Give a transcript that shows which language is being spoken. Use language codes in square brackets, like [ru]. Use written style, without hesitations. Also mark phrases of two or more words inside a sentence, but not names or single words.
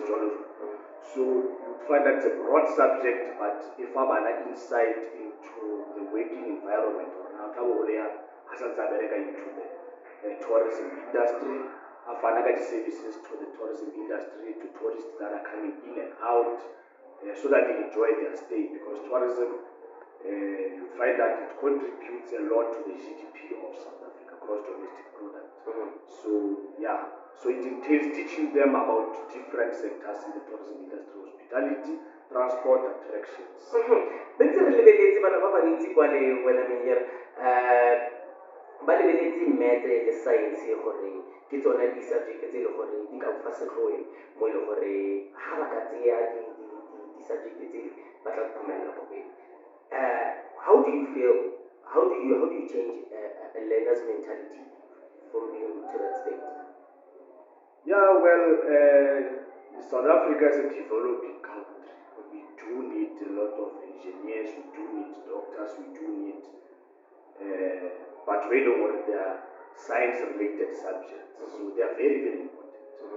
[en] So you find that it's a broad subject, but if I have an insight into the working environment, or now into the tourism industry, I find services to the tourism industry, to tourists that are coming in and out, so that they enjoy their stay, because tourism you find that it contributes a lot to the GDP of South Africa, gross domestic product. So yeah, so it entails teaching them about different sectors in the tourism industry: hospitality, transport, attractions. [tn] Bentse re lebeletse bana ba bantsi kwa le wena Meyer ba lebeletse math le science gore ke tsona di-subject tse le gore di ka fa setlhoeng mo e le gore ga ba ka tseya di-subject tse ba tla phumella go pele. [en] How do you feel? How do you change a learner's mentality from being to that state? Yeah, well, South Africa is a developing country. We do need a lot of engineers, we do need doctors, we do need, but we don't want their science-related subjects, so they are very, very important.